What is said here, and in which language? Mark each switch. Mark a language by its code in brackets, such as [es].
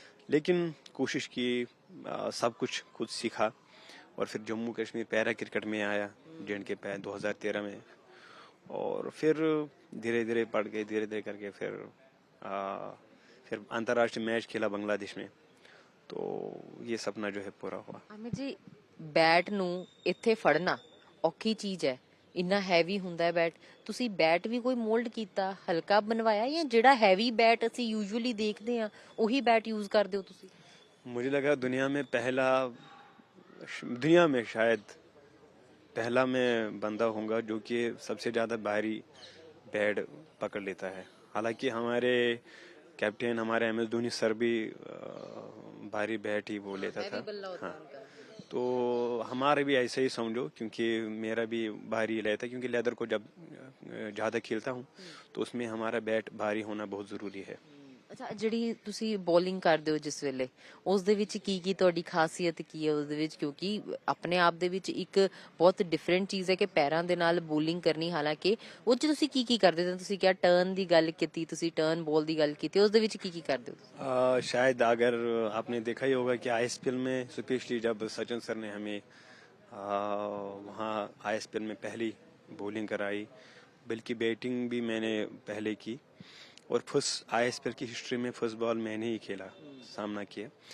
[hi] लेकिन कोशिश की, सब कुछ खुद सीखा, और फिर जम्मू कश्मीर पैरा क्रिकेट में आया, J&K 2013 में, और फिर धीरे धीरे पढ़ गए, धीरे धीरे करके फिर अंतर्राष्ट्रीय मैच खेला बांग्लादेश में, तो ये सपना जो है पूरा हुआ। [pa] ਅਮਿਤ ਜੀ ਬੈਟ ਨੂੰ ਇੱਥੇ ਫੜਨਾ ਔਖੀ ਚੀਜ਼ ਹੈ ਇੰਨਾ ਹੈਵੀ ਹੁੰਦਾ ਹੈ ਬੈਟ ਤੁਸੀਂ ਬੈਟ ਵੀ ਕੋਈ ਮੋਲਡ ਕੀਤਾ ਹਲਕਾ ਬਣਵਾਇਆ ਜਾਂ ਜਿਹੜਾ ਹੈਵੀ ਬੈਟ ਅਸੀਂ ਯੂਜੂਅਲੀ ਦੇਖਦੇ ਆ ਉਹੀ ਬੈਟ ਯੂਜ਼ ਕਰਦੇ ਹੋ ਤੁਸੀਂ [hi] मुझे लगा दुनिया में शायद पहला मैं बंदा होऊंगा जो कि सबसे ज़्यादा भारी बैट पकड़ लेता है। हालांकि हमारे कैप्टन, हमारे MS धोनी सर भी भारी बैट ही वो लेता था। हाँ, तो हमारे भी ऐसे ही समझो, क्योंकि मेरा भी भारी रहता है, क्योंकि लेदर को जब ज़्यादा खेलता हूँ तो उसमें हमारा बैट भारी होना बहुत ज़रूरी है। [pa] ਅੱਛਾ ਜਿਹੜੀ ਤੁਸੀਂ ਬੋਲਿੰਗ ਕਰਦੇ ਹੋ ਜਿਸ ਵੇਲੇ ਉਸ ਦੇ ਵਿੱਚ ਕੀ ਤੁਹਾਡੀ ਖਾਸੀਅਤ ਕੀ ਹੈ ਉਸ ਦੇ ਵਿੱਚ ਕਿਉਂਕਿ ਆਪਣੇ ਆਪ ਦੇ ਵਿੱਚ ਇੱਕ ਬਹੁਤ ਡਿਫਰੈਂਟ ਚੀਜ਼ ਹੈ ਕਿ ਪੈਰਾਂ ਦੇ ਨਾਲ ਬੋਲਿੰਗ ਕਰਨੀ ਹਾਲਾਂਕਿ ਉਹ ਚ ਤੁਸੀਂ ਕੀ ਕਰਦੇ ਹੋ ਤੁਸੀਂ ਕਿਹਾ ਟਰਨ ਦੀ ਗੱਲ ਕੀਤੀ ਤੁਸੀਂ ਟਰਨ ਬੋਲ ਦੀ ਗੱਲ ਕੀਤੀ ਉਸ ਦੇ ਵਿੱਚ ਕੀ ਕਰਦੇ ਹੋ [hi] शायद अगर आपने देखा ही होगा कि ISPL में स्पेशली जब सचिन सर ने हमें वहाँ ISPL में पहली बॉलिंग कराई, बल्कि बैटिंग भी मैंने पहले की, और फर्स्ट ISPL की हिस्ट्री में फर्स्ट बॉल मैंने ही खेला, सामना किया।